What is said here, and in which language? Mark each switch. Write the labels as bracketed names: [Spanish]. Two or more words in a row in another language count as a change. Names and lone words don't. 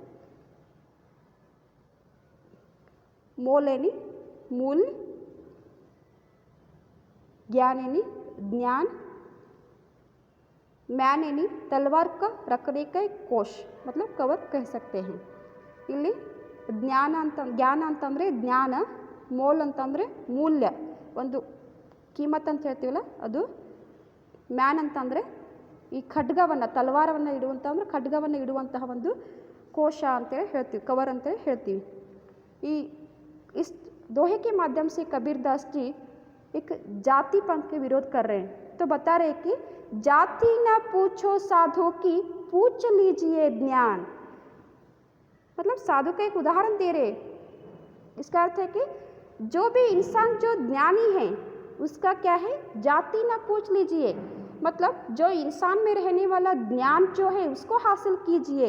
[Hindi] मोल यानी मूल, ज्ञान यानी ज्ञान, मैन यानी तलवार का रखने का एक कोश मतलब कवर कह सकते हैं। [Kannada] ಇಲ್ಲಿ ಜ್ಞಾನ ಅಂತಂದರೆ ಜ್ಞಾನ, ಮೋಲ್ ಅಂತಂದರೆ ಮೂಲ್ಯ, ಒಂದು ಕೀಮತ್ ಅಂತ ಹೇಳ್ತೀವಲ್ಲ ಅದು, ಮ್ಯಾನ್ ಅಂತಂದರೆ ಈ ಖಡ್ಗವನ್ನು ತಲವಾರವನ್ನು ಇಡುವಂಥ ಖಡ್ಗವನ್ನು ಇಡುವಂತಹ ಒಂದು ಕೋಶ ಅಂತೇಳಿ ಹೇಳ್ತೀವಿ, ಕವರ್ ಅಂತೇಳಿ ಹೇಳ್ತೀವಿ। [Hindi] इस दोहे के माध्यम से कबीरदास जी एक जाति पंथ के विरोध कर रहे हैं। तो बता रहे कि जाति न पूछो साधु की, पूछ लीजिए ज्ञान। मतलब साधु का एक उदाहरण दे रहे। इसका अर्थ है कि जो भी इंसान जो ज्ञानी है उसका क्या है, जाति न पूछ लीजिए, मतलब जो इंसान में रहने वाला ज्ञान जो है उसको हासिल कीजिए।